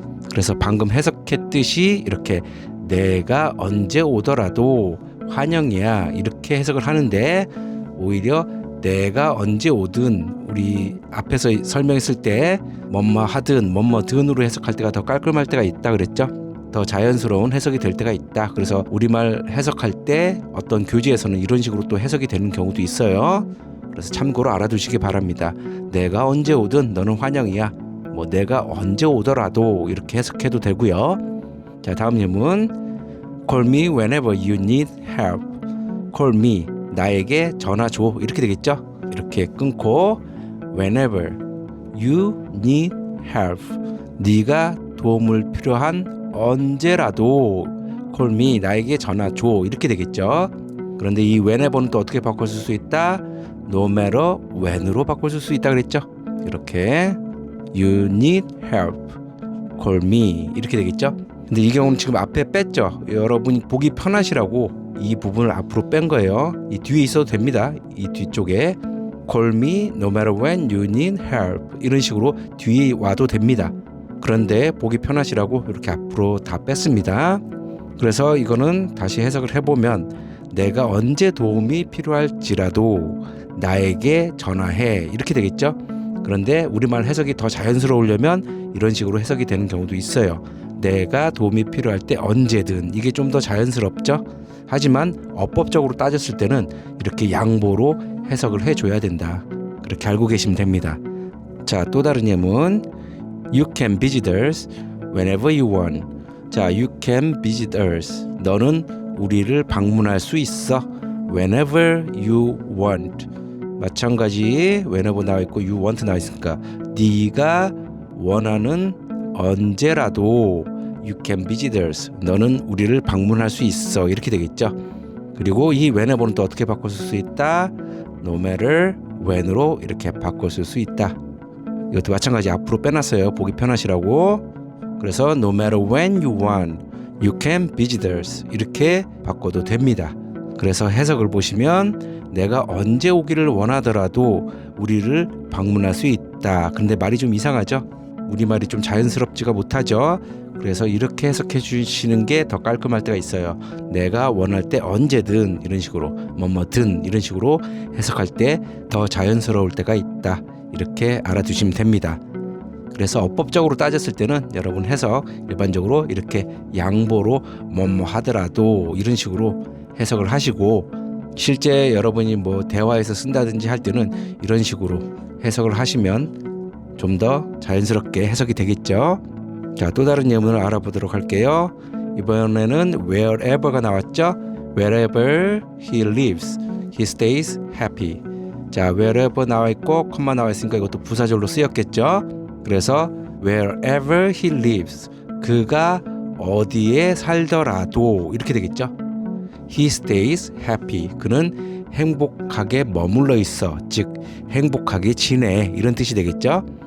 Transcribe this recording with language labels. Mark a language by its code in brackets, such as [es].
[ko] 그래서 방금 해석했듯이 이렇게 내가 언제 오더라도 환영이야 이렇게 해석을 하는데, 오히려 내가 언제 오든 우리 앞에서 설명했을 때 뭐뭐 하든 뭐뭐든으로 해석할 때가 더 깔끔할 때가 있다 그랬죠. 더 자연스러운 해석이 될 때가 있다. 그래서 우리말 해석할 때 어떤 교재에서는 이런 식으로 또 해석이 되는 경우도 있어요. 그래서 참고로 알아두시기 바랍니다. 내가 언제 오든 너는 환영이야, 뭐 내가 언제 오더라도 이렇게 해석해도 되고요. 자, 다음 예문 [en] Call me whenever you need help. Call me, [ko] 나에게 전화 줘 이렇게 되겠죠. 이렇게 끊고 [en] whenever you need help [ko] 네가 도움을 필요한 언제라도 [en] call me [ko] 나에게 전화 줘 이렇게 되겠죠. 그런데 이 whenever는 또 어떻게 바꿔 쓸 수 있다? no matter when으로 바꿔 쓸 수 있다 그랬죠. 이렇게 [en] you need help call me [ko] 이렇게 되겠죠. 근데 이 경우는 지금 앞에 뺐죠. 여러분이 보기 편하시라고 이 부분을 앞으로 뺀 거예요. 이 뒤에 있어도 됩니다. 이 뒤쪽에 [en] call me no matter when you need help [ko] 이런 식으로 뒤에 와도 됩니다. 그런데 보기 편하시라고 이렇게 앞으로 다 뺐습니다. 그래서 이거는 다시 해석을 해보면 내가 언제 도움이 필요할지라도 나에게 전화해 이렇게 되겠죠. 그런데 우리말 해석이 더 자연스러우려면 이런 식으로 해석이 되는 경우도 있어요. 내가 도움이 필요할 때 언제든 이게 좀 더 자연스럽죠. 하지만 어법적으로 따졌을 때는 이렇게 양보로 해석을 해줘야 된다. 그렇게 알고 계시면 됩니다. 자, 또 다른 예문 [en] You can visit us whenever you want. 자, you can visit us. [ko] 너는 우리를 방문할 수 있어. [en] Whenever you want. [ko] 마찬가지 whenever 나와 있고 [en] you want [ko] 나와 있으니까 네가 원하는 언제라도 [en] you can visit us. [ko] 너는 우리를 방문할 수 있어. 이렇게 되겠죠. 그리고 이 whenever는 또 어떻게 바꿔 쓸 수 있다? No matter when으로 이렇게 바꿔 쓸 수 있다. 이것도 마찬가지 앞으로 빼놨어요. 보기 편하시라고. 그래서 [en] no matter when you want, you can visit us. [ko] 이렇게 바꿔도 됩니다. 그래서 해석을 보시면 내가 언제 오기를 원하더라도 우리를 방문할 수 있다. 근데 말이 좀 이상하죠? 우리말이 좀 자연스럽지가 못하죠? 그래서 이렇게 해석해 주시는 게 더 깔끔할 때가 있어요. 내가 원할 때 언제든 이런 식으로 뭐든 이런 식으로 해석할 때 더 자연스러울 때가 있다. 이렇게 알아두시면 됩니다. 그래서 어법적으로 따졌을 때는 여러분 해석 일반적으로 이렇게 양보로 뭐뭐 하더라도 이런 식으로 해석을 하시고 실제 여러분이 뭐 대화에서 쓴다든지 할 때는 이런 식으로 해석을 하시면 좀 더 자연스럽게 해석이 되겠죠. 자, 또 다른 예문을 알아보도록 할게요. 이번에는 wherever가 나왔죠. [en] Wherever he lives, he stays happy. [ko] 자, wherever 나와 있고 콤마 나와 있으니까 이것도 부사절로 쓰였겠죠. 그래서 [en] wherever he lives, [ko] 그가 어디에 살더라도 이렇게 되겠죠. [en] He stays happy. [ko] 그는 행복하게 머물러 있어. 즉 행복하게 지내. 이런 뜻이 되겠죠.